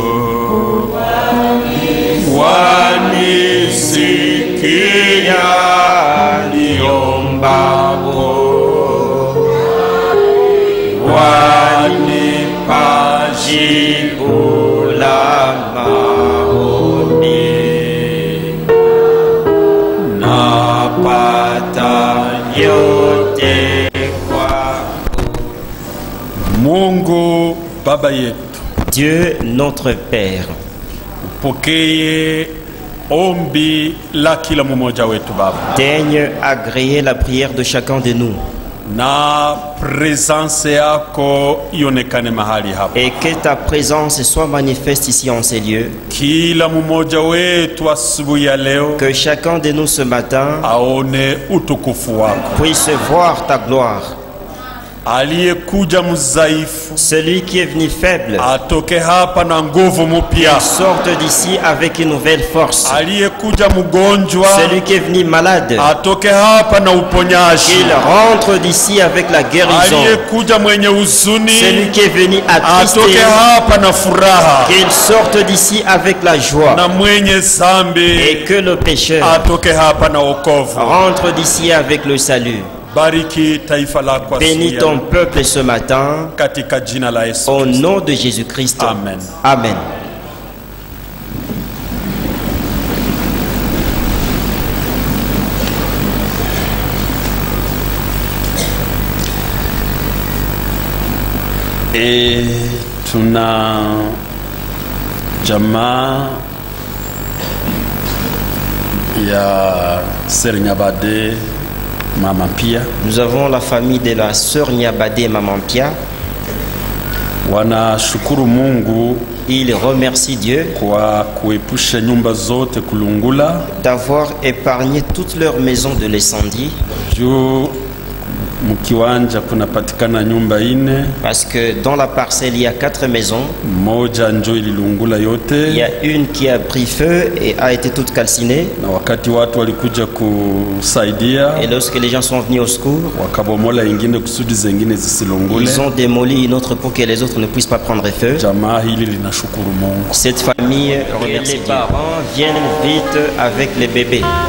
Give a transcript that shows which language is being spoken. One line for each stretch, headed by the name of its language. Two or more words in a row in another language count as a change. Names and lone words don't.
Swahili: wanisikia niombapo, wanipa jibu la maombi, napata yote kwako. Mungu Baba yetu,
French: Dieu notre Père,
Swahili: upokee ombi la kila mmoja wetu Baba.
French: Daigne agréer la prière de chacun de nous.
Swahili: Na présence yako ionekane mahali hapa.
French: Et que ta présence soit manifeste ici en ces lieux.
Swahili: Kila mmoja wetu asubuhi ya leo,
French: que chacun de nous ce matin
Swahili: aone utukufu wako.
French: Puisse voir ta gloire.
Swahili: Aliyekuja mzaifu,
French: celui qui est venu faible,
Swahili: atoke hapa na nguvu mpya,
French: sorte d'ici avec une nouvelle force.
Swahili: Aliyekuja mgonjwa,
French: celui qui est venu malade,
Swahili: atoke hapa na uponyaji,
French: qu'il rentre d'ici avec la guérison.
Swahili: Aliyekuja mwenye huzuni,
French: celui qui est venu attristé,
Swahili: atoke hapa na furaha,
French: qu'il sorte d'ici avec la joie.
Swahili: Na mwenye zambi,
French: et que le pécheur
Swahili: atoke hapa na wokovu,
French: rentre d'ici avec le salut.
Swahili: Bariki taifa lako.
French: Bénis ton peuple ce matin
Swahili: katika jina la Yesu.
French: Au nom de Jésus-Christ. Amen. Amen.
Swahili: Et tuna jamaa ya Sœur Nyabade Maman Pia.
French: Nous avons la famille de la sœur Nyabade Maman Pia.
Swahili: Wanashukuru Mungu,
French: il remercie Dieu
Swahili: kwa kuepusha nyumba zote kulungula,
French: d'avoir épargné toute leur maison de l'incendie.
Swahili: Mkiwanja kunapatikana nyumba 4,
French: parce que dans la parcelle il y a 4 maisons.
Swahili: Moja njo ililungula yote.
French: Il y a une qui a pris feu et a été toute calcinée.
Swahili: Na wakati watu walikuja kusaidia,
French: et lorsque les gens sont venus au secours,
Swahili: wakabomola ingine kusudi zingine zisilungule.
French: Ils ont démoli une autre pour que les autres ne puissent pas prendre feu.
Swahili: Jamaa hili linashukuru Mungu.
French: Cette famille remercie Dieu. Les parents viennent vite avec les bébés.